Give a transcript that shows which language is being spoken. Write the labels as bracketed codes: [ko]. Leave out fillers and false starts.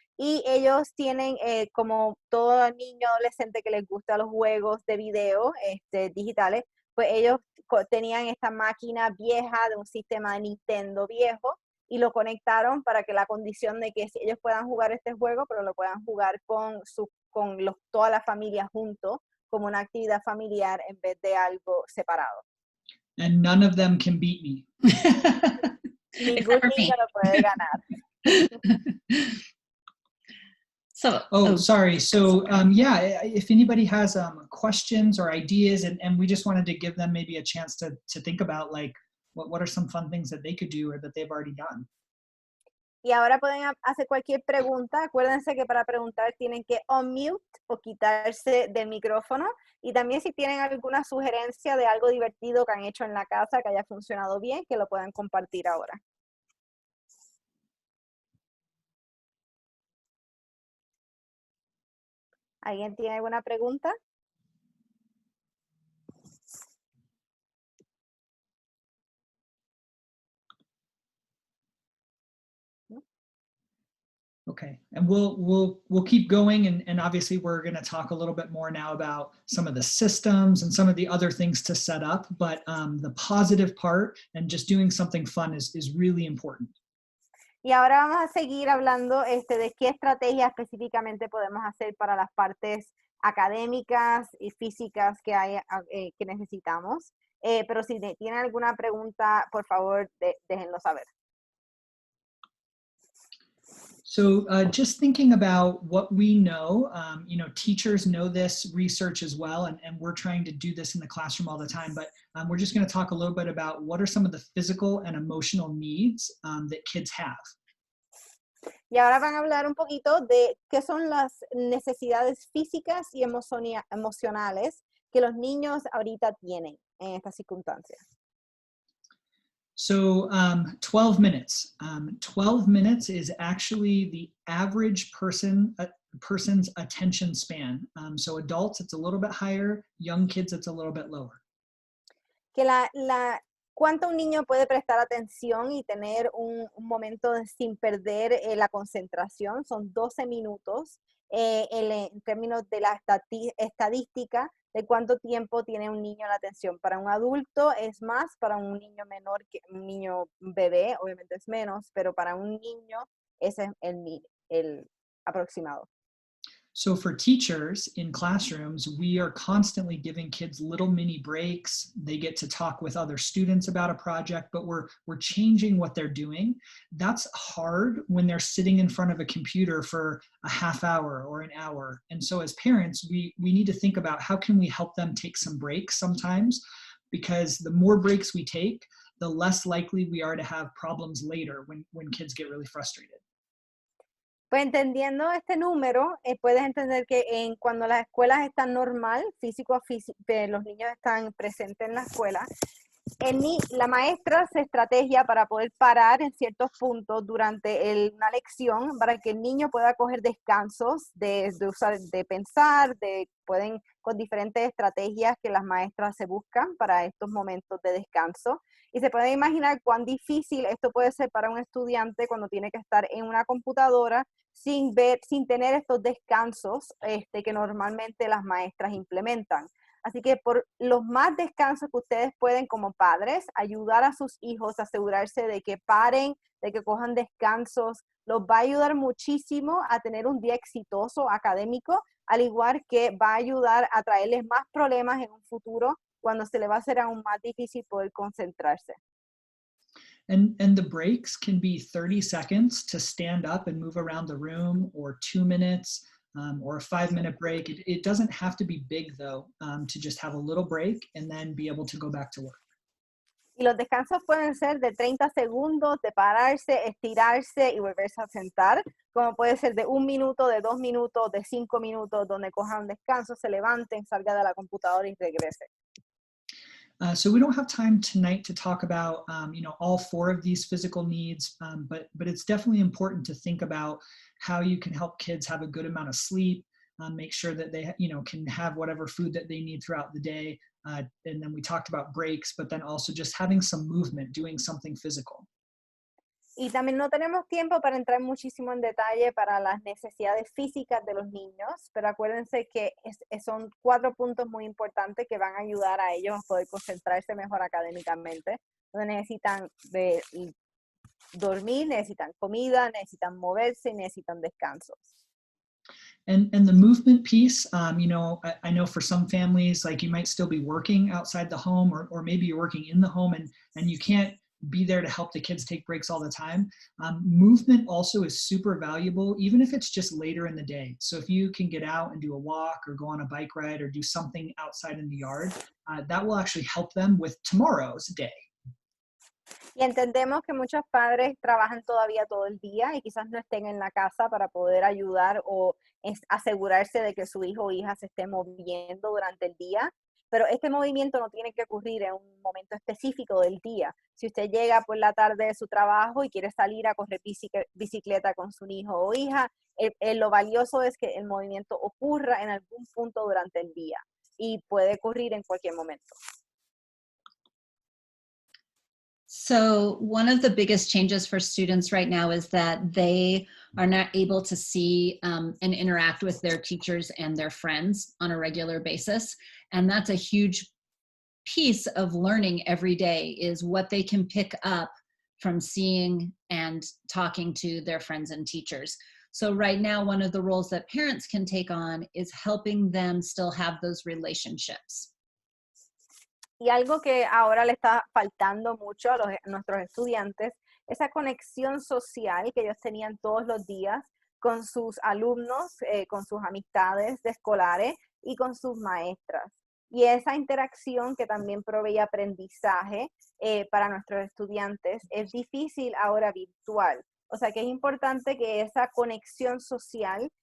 [es] Y ellos tienen, como todo niño adolescente que les gusta los juegos de video digitales, pues ellos tenían esta máquina vieja de un sistema de Nintendo viejo y lo conectaron para que la condición de que ellos puedan jugar este juego, pero lo puedan jugar con toda la familia juntos, como una actividad familiar en vez de algo separado. [en] And none of them can beat me. [es] Ningún niño lo puede ganar. [en] Sorry. So yeah, if anybody has questions or ideas, and we just wanted to give them maybe a chance to think about like what are some fun things that they could do or that they've already done. [es] Y ahora pueden hacer cualquier pregunta. Acuérdense que para preguntar tienen que unmute o quitarse del micrófono. Y también si tienen alguna sugerencia de algo divertido que han hecho en la casa que haya funcionado bien, que lo puedan compartir ahora. ¿Alguien tiene alguna pregunta? [en] Okay, and we'll keep going, and obviously we're going to talk a little bit more now about some of the systems and some of the other things to set up, but the positive part and just doing something fun is really important. [es] Y ahora vamos a seguir hablando de qué estrategias específicamente podemos hacer para las partes académicas y físicas que necesitamos. Pero si tienen alguna pregunta, por favor, déjenlo saber. [en] So just thinking about what we know, teachers know this research as well, and we're trying to do this in the classroom all the time, but we're just going to talk a little bit about what are some of the physical and emotional needs that kids have. [es] Y ahora van a hablar un poquito de qué son las necesidades físicas y emocionales que los niños ahorita tienen. en estas circunstancias. [en] So 12 minutes. 12 minutes is actually the average person's attention span. So adults, it's a little bit higher. Young kids, it's a little bit lower. [es] Que cuánto un niño puede prestar atención y tener un momento sin perder la concentración, son 12 minutos en términos de la estadística de cuánto tiempo tiene un niño la atención. Para un adulto es más, para un niño menor, que un niño bebé obviamente es menos, pero para un niño ese es el aproximado. [en] So for teachers in classrooms, we are constantly giving kids little mini breaks. They get to talk with other students about a project, but we're changing what they're doing. That's hard when they're sitting in front of a computer for a half hour or an hour. And so as parents, we need to think about how can we help them take some breaks sometimes, because the more breaks we take, the less likely we are to have problems later when kids get really frustrated. [es] Pues entendiendo este número, puedes entender que cuando las escuelas están normal, físico a físico, los niños están presentes en la escuela, la maestra hace estrategia para poder parar en ciertos puntos durante una lección para que el niño pueda coger descansos de pensar, pueden con diferentes estrategias que las maestras se buscan para estos momentos de descanso. Y se puede imaginar cuán difícil esto puede ser para un estudiante cuando tiene que estar en una computadora sin tener estos descansos que normalmente las maestras implementan. Así que por los más descansos que ustedes pueden como padres, ayudar a sus hijos a asegurarse de que paren, de que cojan descansos, los va a ayudar muchísimo a tener un día exitoso académico, al igual que va a ayudar a traerles más problemas en un futuro cuando se le va a hacer aún más difícil poder concentrarse. [en] And the breaks can be 30 seconds to stand up and move around the room, or 2 minutes, or a 5-minute break. It doesn't have to be big though, to just have a little break and then be able to go back to work. [es] Y los descansos pueden ser de 30 segundos, de pararse, estirarse y volverse a sentar, como puede ser de 1 minuto, de 2 minutos, de 5 minutos, donde cojan descanso, se levanten, salga de la computadora y regrese. [en] So we don't have time tonight to talk about all 4 of these physical needs, but it's definitely important to think about how you can help kids have a good amount of sleep, make sure that they can have whatever food that they need throughout the day, and then we talked about breaks, but then also just having some movement, doing something physical. [es] Y también no tenemos tiempo para entrar muchísimo en detalle para las necesidades físicas de los niños, pero acuérdense que son 4 puntos muy importantes que van a ayudar a ellos a poder concentrarse mejor académicamente, donde necesitan dormir, necesitan comida, necesitan moverse y necesitan descansos. [en] And the movement piece, I know for some families, like you might still be working outside the home, or maybe you're working in the home and you can't be there to help the kids take breaks all the time. Movement also is super valuable, even if it's just later in the day. So if you can get out and do a walk or go on a bike ride or do something outside in the yard, that will actually help them with tomorrow's day. [es] Y entendemos que muchos padres trabajan todavía todo el día y quizás no estén en la casa para poder ayudar o asegurarse de que su hijo o hija se esté moviendo durante el día. Pero este movimiento no tiene que ocurrir en un momento específico del día. Si usted llega por la tarde de su trabajo y quiere salir a correr bicicleta con su hijo o hija, lo valioso es que el movimiento ocurra en algún punto durante el día y puede ocurrir en cualquier momento. [en] So one of the biggest changes for students right now is that they are not able to see and interact with their teachers and their friends on a regular basis. And that's a huge piece of learning every day, is what they can pick up from seeing and talking to their friends and teachers. So right now, one of the roles that parents can take on is helping them still have those relationships. [es] Y algo que ahora le está faltando mucho a nuestros estudiantes, esa conexión social que ellos tenían todos los días con sus alumnos, con sus amistades de escolares y con sus maestras. Y esa interacción que también provee aprendizaje para nuestros estudiantes es difícil ahora virtual. O sea que es importante que esa conexión social